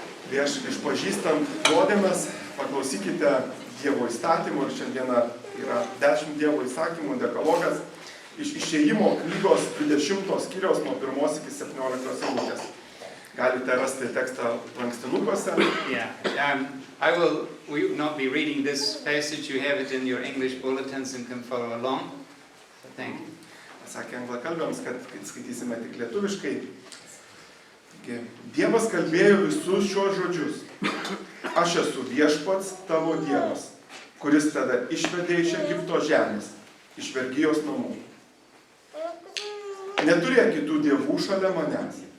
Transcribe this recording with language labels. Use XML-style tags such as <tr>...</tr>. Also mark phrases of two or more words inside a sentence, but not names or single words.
<lt>Prieš išpažįstant nuodėmes paklausykite Dievo įstatymų ir šiandieną yra 10 Dievo įsakymų dekalogas iš Išėjimo knygos 20 skyriaus nuo 1 iki 17 eilutės. Galite rasti tekstą lankstinukuose.</lt> <en>Yeah. We will not be reading this passage. You have it in your English bulletins and can follow along. So thank you.</en> <lt>Sakė anglakalbiams, kad skaitysime tik lietuviškai. Dievas kalbėjo visus šios žodžius. Aš esu viešpats tavo Dievas, kuris tada išvedė iš Egipto žemės, iš vergijos namų. Neturėk kitų dievų šalia manęs.</lt>